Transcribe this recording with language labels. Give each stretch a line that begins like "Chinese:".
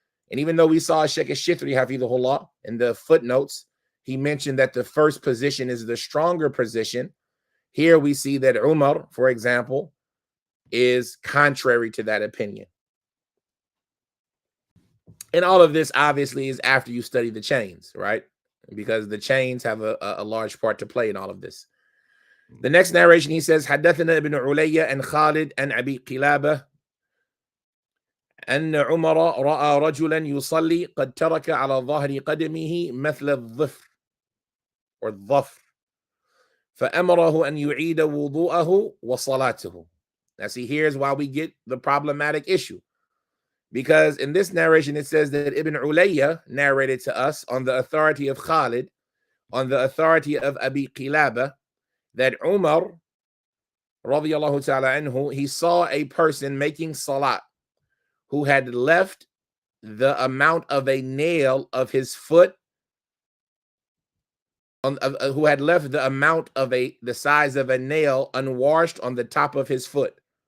English: And even though we saw Sheikh al-Shithri, hafidhahullah, in the footnotes, he mentioned that the first position is the stronger position. Here we see that Umar, for example, is contrary to that opinion. And all of this obviously is after you study the chains, right? Because the chains have a large part to play in all of this. The next narration, he says,
Arabic: حدثنا ابن علي and Khalid and Abi Qilabah أن عمر رأى رجلا يصلي قد ترك على ظهر قدمه مثل الظفر
English: or
Arabic: الظفر فأمره أن يعيد وضوءه وصلاته.
English: Now see, here's why we get the problematic issue. Because in this narration, it says that Ibn Ulayya narrated to us on the authority of Khalid, on the authority of Abi Qilabah, that Umar, radiyallahu ta'ala anhu, he saw a person making salat who had left the amount of a nail of his foot, who had left the amount of the size of a nail unwashed on the top of his foot.